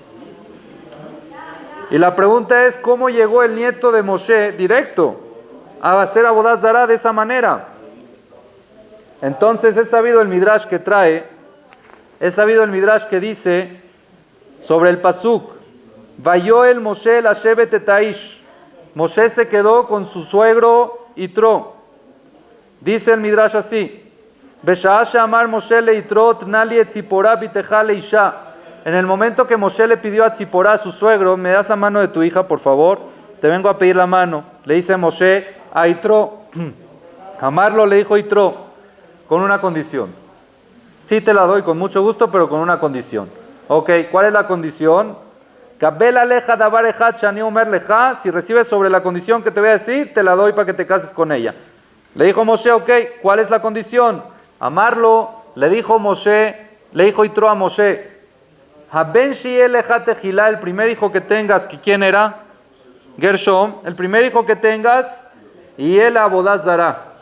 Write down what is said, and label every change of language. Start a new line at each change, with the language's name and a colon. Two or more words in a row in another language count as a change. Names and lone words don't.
Spanish: Y la pregunta es, ¿cómo llegó el nieto de Moshe directo a hacer
Hebrew: עבודה זרה
Spanish: de esa manera? Entonces es sabido el Midrash que trae, es sabido el Midrash que dice sobre el pasuk,
Hebrew: ויואל משה לשבת את האיש.
Spanish: Moshe se quedó con su suegro Yitro. Dice el Midrash así,
Hebrew: בשעה שאמר משה ליתרו תני לי את צפורה בתך לאשה.
Spanish: En el momento que Moshe le pidió a Tzipora, a su suegro, me das la mano de tu hija, por favor, te vengo a pedir la mano. Le dice Moshe a Yitro, amarlo, le dijo Yitro, con una condición. Sí te la doy con mucho gusto, pero con una condición. ¿Cuál es la condición?
Hebrew: קבל עליך דבר אחד שאני אומר לך.
Spanish: Si recibes sobre la condición que te voy a decir, te la doy para que te cases con ella. Le dijo Moshe, ¿cuál es la condición? Amarlo. Le dijo Yitro a Moshe,
Hebrew: הבן שיהיה לך תחילה,
Spanish: el primer hijo que tengas, ¿quién era? Gershom, el primer hijo que tengas, y él
Hebrew: עבודה זרה.